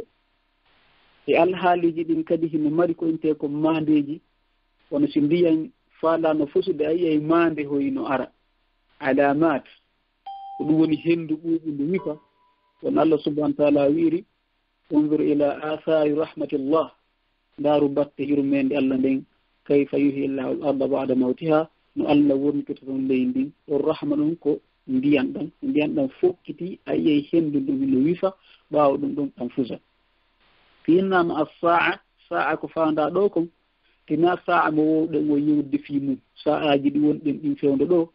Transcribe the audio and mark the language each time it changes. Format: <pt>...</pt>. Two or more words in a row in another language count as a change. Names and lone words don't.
<ff>e alhaaliji ɗin kadi hino mari ko inte ko mandeji, wono si mbiyan faalano fosude a yiyay mande hoyno ara alamat, ko ɗum woni hendu ɓuuɓundu wifa. won</ff> <ar>الله سبحانه وتعالى</ar> <ff>wiiri</ff> <ar>انظر إلى آثار رحمة الله,</ar> <ff>ndaaru batte yurmende Allah nden</ff> <ar>كيف يحيي الله الأرض بعد موتها,</ar> <ff>no Allah wontoto ton leydi ndin. ɗon rahma ɗum ko ndiyan ɗan fokkiti a yiyay hendu ɗum hino wifa ɓaawo ɗum ɗon ɗan fusa.</ff> <ar>إنما الساعة,</ar> <ff>sa'a ko faanda ɗo kon tina sa'a mo wowɗen mo yewde fi mum, sa'aji ɗi wonɗen ɗin fewndo ɗo.</ff>